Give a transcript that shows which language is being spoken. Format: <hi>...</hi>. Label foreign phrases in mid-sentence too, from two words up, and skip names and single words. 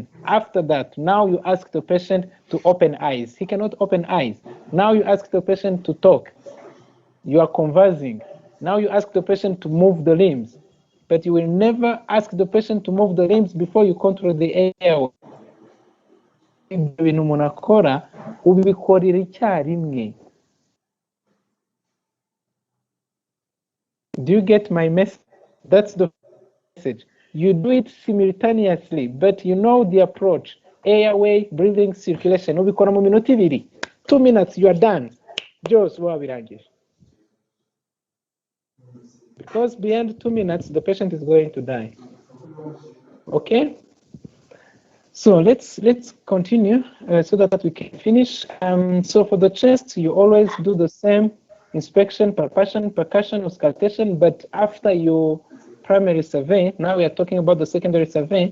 <en>After that, now you ask the patient to open eyes. He cannot open eyes. Now you ask the patient to talk. You are conversing. Now you ask the patient to move the limbs. But you will never ask the patient to move the limbs before you control the airway.</en> <rw>Ibintu umuntu akora ubikorera icyarimwe.</rw> <en>Do you get my message? That's the message. You do it simultaneously, but you know the approach. Airway, breathing, circulation.</en> <rw>Ubikora mu minota ibiri.</rw> <en>2 minutes, you are done.</en> <rw>Byose wabirangije.</rw> <en>Because beyond 2 minutes, the patient is going to die. Okay? So let's continue so that we can finish. So for the chest, you always do the same inspection, percussion, auscultation, but after your primary survey, now we are talking about the secondary survey.</en>